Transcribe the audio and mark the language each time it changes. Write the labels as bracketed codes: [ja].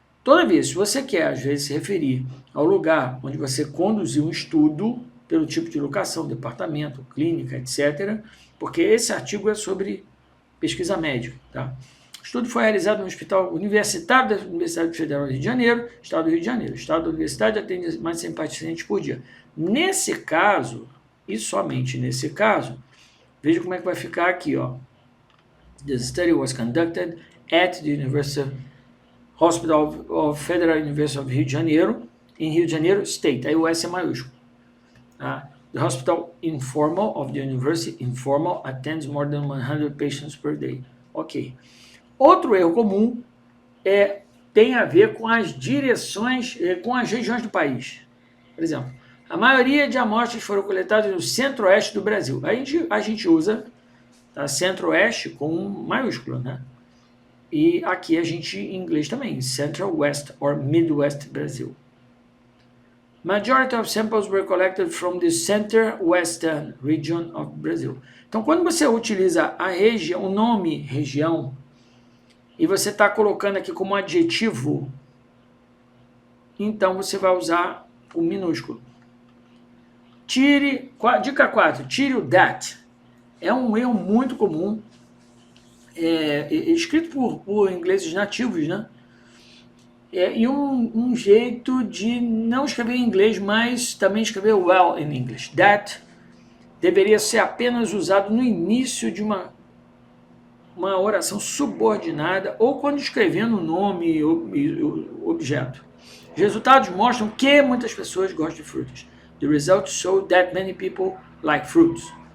[pt] Toda vez, se você quer, às vezes, se referir ao lugar onde você conduziu um estudo, pelo tipo de locação, departamento, clínica, etc., porque esse artigo é sobre pesquisa médica. Tá? O estudo foi realizado no Hospital Universitário da Universidade Federal do Rio de Janeiro, Estado do Rio de Janeiro. O Estado da Universidade atende mais de 100 pacientes por dia. Nesse caso, e somente nesse caso, veja como é que vai ficar aqui. Ó. [en] The study was conducted at the University Hospital of Federal University of Rio de Janeiro, em Rio de Janeiro, State. [pt] Aí o S é maiúsculo. Tá? [en] The hospital informal of the university informal attends more than 100 patients per day. [pt] Ok. Outro erro comum tem a ver com as direções, com as regiões do país. Por exemplo, a maioria de amostras foram coletadas no centro-oeste do Brasil. A gente usa tá, centro-oeste com maiúsculo, né? E aqui a gente, em inglês também, [en] Central West or Midwest Brasil. Majority of samples were collected from the center-western region of Brazil. [pt] Então, quando você utiliza a região, o nome região, e você está colocando aqui como adjetivo, então você vai usar o minúsculo. Dica 4, tire o that. É um erro muito comum, escrito por ingleses nativos, né? E um jeito de não escrever em inglês, mas também escrever [en] well in English. [pt] That deveria ser apenas usado no início de uma oração subordinada ou quando escrevendo o nome e o objeto. Os resultados mostram que muitas pessoas gostam de frutas. [en] The results show that many people like fruits.